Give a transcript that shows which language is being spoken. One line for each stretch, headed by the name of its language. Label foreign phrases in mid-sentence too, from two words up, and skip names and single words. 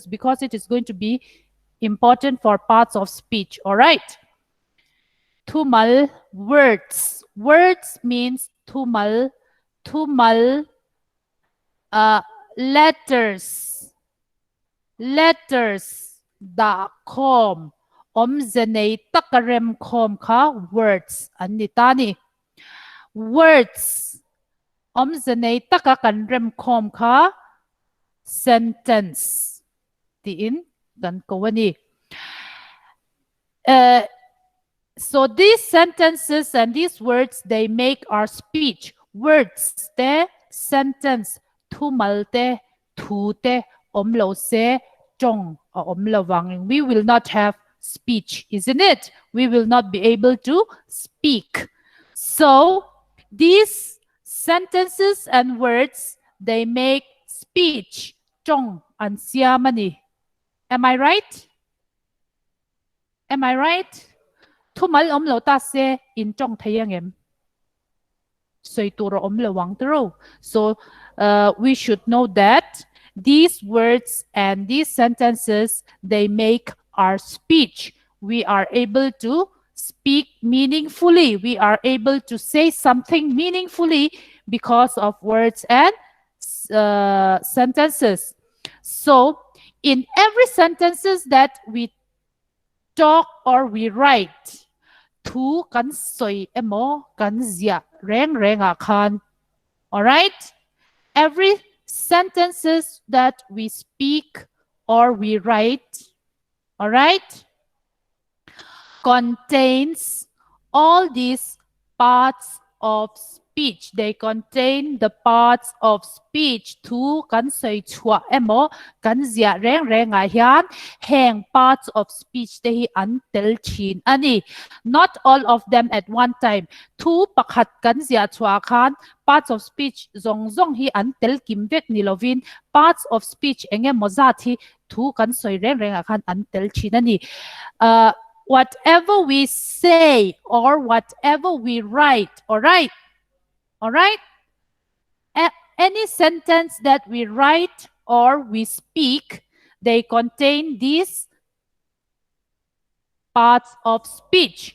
English: Because it is going to be important for parts of speech. All right. Tumal, words. Words means tumal. Tumal, letters. Letters.
Hmar: Da kom. Omzenei takarem kom ka words. Anitani. Words. Omzenei takakanrem kom ka sentence. Tiin gan kawani.
English: So these sentences and these words, they make our speech.
Hmar: Words te, sentence, tumal te, tu te, omlo se, chong, or omlo wang.
English: We will not have speech, isn't it? We will not be able to speak. So these sentences and words, they make speech.
Hmar: Chong and siamani.
English: Am I right? Am I right?
Hmar: Tumal omlo ta se in chong thayangem. Soituro omlo wang tero.
English: So we should know that these words and these sentences, they make our speech. We are able to speak meaningfully. We are able to say something meaningfully because of words and sentences. So in every sentences that we talk or we write,
Hmar: thu kan soi emo kan zia reng reng akan.
English: All right? Every sentences that we speak or we write, all right, contains all these parts of speech. They contain the parts of speech.
Hmar: Thu kan soi chua emo kan zia reng reng a hian hang
English: parts of speech
Hmar: te hi an tel chin ani.
English: Not all of them at one time.
Hmar: Thu pakhat kan zia chua khan
English: parts of speech
Hmar: zong zong hi an tel kim vek ni lovin.
English: Parts of speech
Hmar: enge mozat hi thu kan soi reng reng a khan an tel chin ani.
English: Whatever we say or whatever we write, all right? All right? Any sentence that we write or we speak, they contain these parts of speech.